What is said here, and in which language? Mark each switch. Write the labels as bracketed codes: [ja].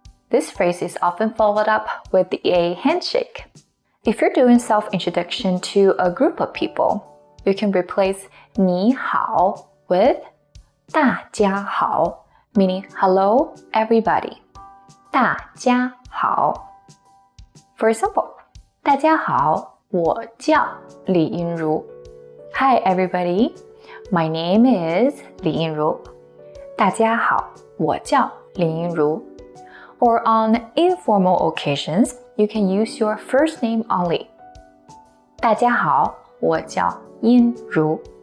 [en] This phrase is often followed up with a handshake. If you're doing self-introduction to a group of people, you can replace 你好 with 大家好, meaning hello everybody. [zh] 大家好. For example, 大家好，我叫李英如. [en] Hi everybody, my name is 李英如. [zh] 大家好，我叫李英如. [en] Or on informal occasions, you can use your first name only. [zh] 大家好，我叫殷如.